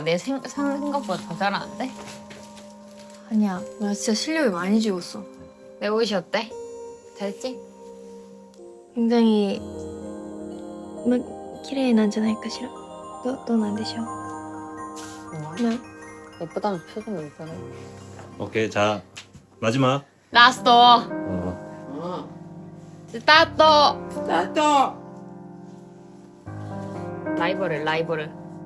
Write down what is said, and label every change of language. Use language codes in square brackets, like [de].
[ko] 내 생각보다 더 잘하는데? 아니야. 나 진짜 실력이 많이 죽었어. 내 옷이 어때? 잘했지? 굉장히 [ja] 綺麗なんじゃないかしら。どうなんでしょう。 [ko] 예쁘다는 표정이 있잖아. 오케이 자 마지막. [en] 라스트 어 스타트. 스타트 [ko] 라이벌을.